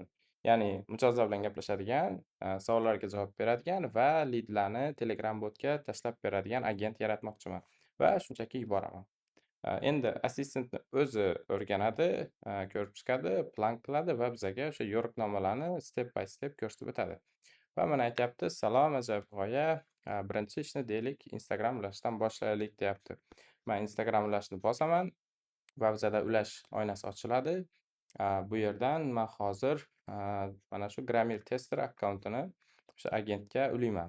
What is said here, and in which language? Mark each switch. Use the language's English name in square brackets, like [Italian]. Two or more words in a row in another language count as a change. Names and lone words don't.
[Uzbek] Ya'ni mijozlar bilan gaplashadigan, savollarga javob beradigan va lidlarni Telegram botga tashlab beradigan agent yaratmoqchiman va shunchaki yuboraman. Endi assistentni o'zi o'rganadi, ko'rib chiqadi, plan qiladi va bizaga o'sha yo'riqnomalarni [English] step by step [Uzbek] ko'rsatib o'tadi. Va mana aytyapti: "Salom, ajoyib g'oya. Birinchi ishni deylik Instagram ulashdan boshlaylik", deyapti. Men Instagram ulashni bosaman va bizada ulash oynasi ochiladi. Bu yerdan men hozir mana shu Gramir tester akkauntini o'sha agentga ulayman.